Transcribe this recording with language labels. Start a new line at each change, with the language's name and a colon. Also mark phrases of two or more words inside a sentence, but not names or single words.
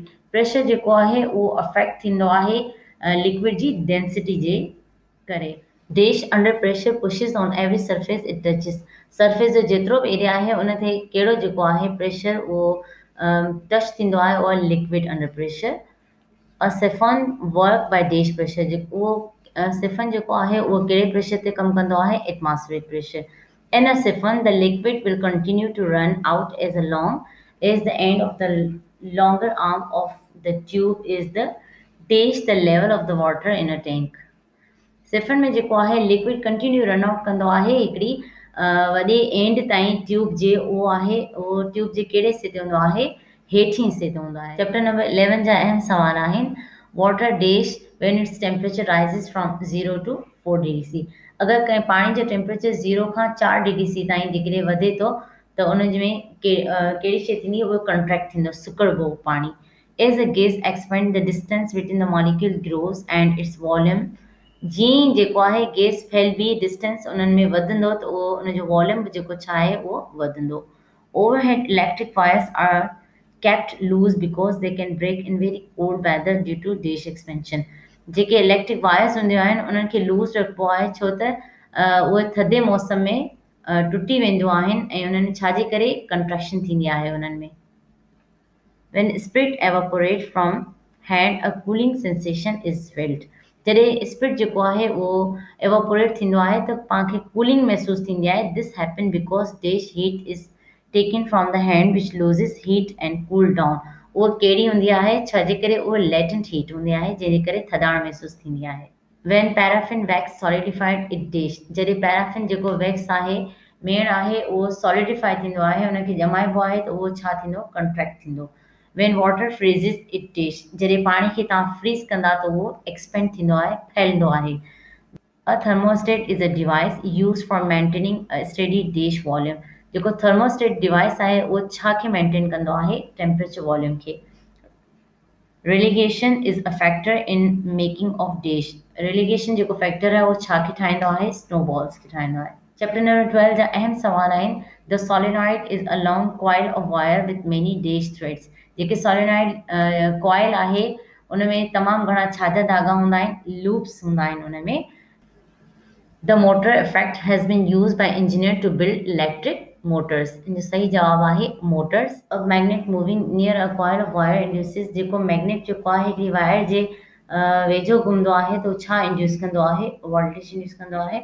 Sindhi: प्रेशर जेको आहे उहो अफेक्ट थींदो आहे लिक्विड जी डेंसिटी जे करे.
English: Dash under pressure pushes on every surface it touches.
Sindhi: सरफेस जो जेतिरो बि एरिया आहे उन ते कहिड़ो जेको आहे प्रेशर उहो टच थींदो आहे उहो
English: liquid under pressure. A siphon work by dash pressure.
Sindhi: जेको उहो सिफन जेको आहे उहो कहिड़े प्रेशर ते कमु कंदो आहे
English: atmospheric pressure. In a siphon the liquid will continue to run out as long as the end of the longer arm of the tube is the dash the level of the water in a tank.
Sindhi: सिफन में जेको आहे लिक्विड
English: continue run out
Sindhi: कंदो आहे हिकिड़ी वॾे एंड ताईं ट्यूब जे उहो आहे उहो ट्यूब जे कहिड़े हिसे ते हूंदो आहे हेठि हिसे ते हूंदो आहे. चैप्टर नंबर 11 जा अहम सवाल आहिनि.
English: Water dash when its temperature rises from 0 to 4 degree C.
Sindhi: अगरि कंहिं पाणी जो टेम्परेचर 0 खां 4 डिग्री सी ताईं जेकॾहिं वधे थो त उन में कहिड़ी शइ थींदी उहो कंट्रैक्ट थींदो सुकड़बो पाणी.
English: As a gas expand the distance between the molecule grows and its volume.
Sindhi: जीअं जेको आहे गैस फैलबी डिस्टेंस उन्हनि में वधंदो त उहो उनजो वॉल्यूम बि जेको छा आहे उहो वधंदो.
English: Overhead electric wires are kept loose because they can break in very cold weather due to dash expansion.
Sindhi: जेके
English: electric wires
Sindhi: हूंदियूं आहिनि उन्हनि खे लूज़ रखिबो आहे छो त उहे थधे मौसम में टुटी वेंदियूं आहिनि ऐं उन्हनि छाजे करे कंट्रैक्शन थींदी आहे उन्हनि में.
English: When spirit evaporate from hand a cooling sensation is felt.
Sindhi: जॾहिं स्पिरिट जेको आहे उहो एवोपोरेट थींदो आहे त पाण खे कूलिंग महसूसु थींदी आहे.
English: This happen because dash heat is taken from the hand which loses heat and cool down.
Sindhi: उहो कहिड़ी हूंदी आहे छाजे करे उहो
English: latent heat
Sindhi: हूंदी आहे जंहिंजे करे थधाण महसूसु थींदी आहे.
English: when paraffin wax solidified it dash.
Sindhi: जॾहिं पैराफिन जेको वैक्स आहे मेण आहे उहो सॉलिडिफाई थींदो आहे उनखे ॼमाइबो आहे त उहो छा थींदो कंट्रैक्ट थींदो.
English: when water freezes it dash.
Sindhi: जॾहिं पाणी खे तव्हां फ्रीज़ कंदा त उहो एक्सपेंड थींदो आहे फैलंदो आहे.
English: A thermostat is a device used for maintaining a steady dash volume.
Sindhi: जेको
English: thermostat device
Sindhi: आहे उहो छा खे मेंटेन कंदो आहे
English: temperature volume
Sindhi: खे.
English: Regelation is a factor in making of dash.
Sindhi: रेलिगेशन जेको फैक्टर आहे उहो छा खे ठाहींदो आहे स्नोबॉल्स खे ठाहींदो आहे. चैप्टर नंबर 12 जा अहम सवाल आहिनि.
English: The solenoid is a long coil of wire with many dash threads.
Sindhi: जेके सोलिनॉइड कॉइल आहे उन में तमामु घणा छाजा धागा हूंदा आहिनि लूप्स हूंदा आहिनि उन में.
English: The motor effect has been used by engineer to build electric motors.
Sindhi: इनजो सही जवाब आहे motors.
English: A magnet moving near a coil of wire induces.
Sindhi: जेको मैग्नेट जेको आहे हिकिड़ी वायर जे वेझो घुमंदो आहे त छा इंड्यूस कंदो आहे वोल्टेज इंड्यूस कंदो आहे.